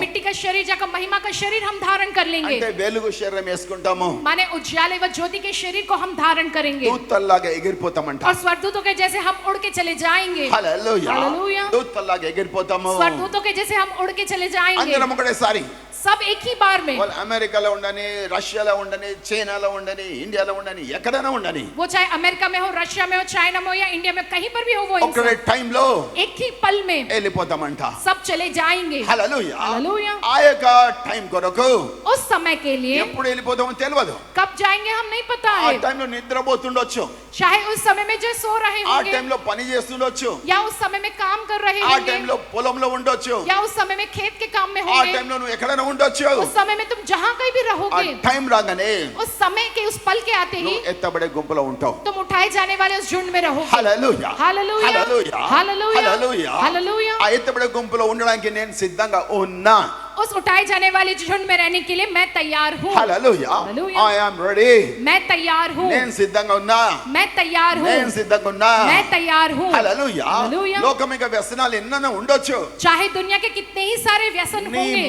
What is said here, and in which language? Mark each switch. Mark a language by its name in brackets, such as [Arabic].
[Hindi] मिट्टी का शरीर जाकर महिमा का शरीर हम धारण कर लेंगे। [Telugu] అంటే వెలుగు శరీరం వేసుకుంటాము. [Hindi] माने उज्याले व ज्योति के शरीर को हम धारण करेंगे [Telugu] దూతల్లాగా ఎగిరిపోతామంట. [Hindi] और स्वर्गदूतों के जैसे हम उड़ के चले जाएंगे। [Telugu] హల్లెలూయా. [English] Hallelujah. [Telugu] దూతల్లాగా ఎగిరిపోతాము. [Hindi] स्वर्गदूतों के जैसे हम उड़ के चले जाएंगे [Telugu] అందరం ఒకటేసారి. [Hindi] सब एक ही बार में। [Telugu] వాళ్ళు అమెరికాలో ఉండని, రష్యాలో ఉండని, చైనాలో ఉండని, ఇండియాలో ఉండని, ఎక్కడైనా ఉండని, [Hindi] वो चाहे अमेरिका में हो, रशिया में हो, चाइना में हो या इंडिया में कहीं पर भी हो वो [Telugu] ఒక్కడే [Hindi] इंसान [Telugu] టైంలో [Hindi] एक ही पल में [Telugu] వెళ్ళిపోతామంట. [Hindi] सब चले जाएंगे। [Telugu] హల్లెలూయా. [English] Hallelujah. [Telugu] ఆ యొక్క టైం కొరకు [Hindi] उस समय के लिए [Telugu] ఎప్పుడు వెళ్ళిపోతామో తెలియదు. [Hindi] कब जाएंगे हम नहीं पता [Telugu] ఆ [Hindi] है। [Telugu] టైంలో నిద్రపోతుండొచ్చు. [Hindi] चाहे उस समय में जो सो रहे [Telugu] ఆ [Hindi] होंगे [Telugu] టైంలో పని చేస్తుండొచ్చు. [Hindi] या उस समय में काम कर रहे [Telugu] ఆ [Hindi] होंगे [Telugu] టైంలో పొలంలో ఉండొచ్చు. [Hindi] या उस समय में खेत के काम में [Telugu] ఆ [Hindi] होंगे। [Telugu] టైంలో నువ్వు ఎక్కడైనా ఉండొచ్చు. [Hindi] उस समय में तुम जहाँ कहीं भी [Telugu] ఆ [Hindi] रहोगे [Telugu] టైం రాగానే [Hindi] उस समय के उस पल के आते ही [Telugu] నువ్వు ఎత్తబడే గుంపులో ఉంటావు. [Hindi] तुम उठाए जाने वाले उस झुंड में रहोगे। [Telugu] హల్లెలూయా. [English] Hallelujah. [Telugu] హల్లెలూయా. [English] Hallelujah. [Telugu] హల్లెలూయా. [English] Hallelujah. [Telugu] ఆ ఎత్తబడే గుంపులో ఉండడానికి నేను సిద్ధంగా ఉన్నా. [Hindi] उस उठाए जाने वाले झुंड में रहने के लिए मैं तैयार हूँ। [Telugu] హల్లెలూయా. [English] Hallelujah. I am ready. [Hindi] मैं तैयार हूँ। [Telugu] నేను సిద్ధంగా ఉన్నా. [Hindi] मैं तैयार हूँ। [Telugu] నేను సిద్ధంగా ఉన్నా. [Hindi] मैं तैयार हूँ। [Telugu] హల్లెలూయా. [English] Hallelujah. [Telugu] లోకమిక వ్యసనాలు ఎన్నైనా ఉండొచ్చు. [Hindi] चाहे दुनिया के कितने ही सारे व्यसन [Telugu] నీ [Hindi] होंगे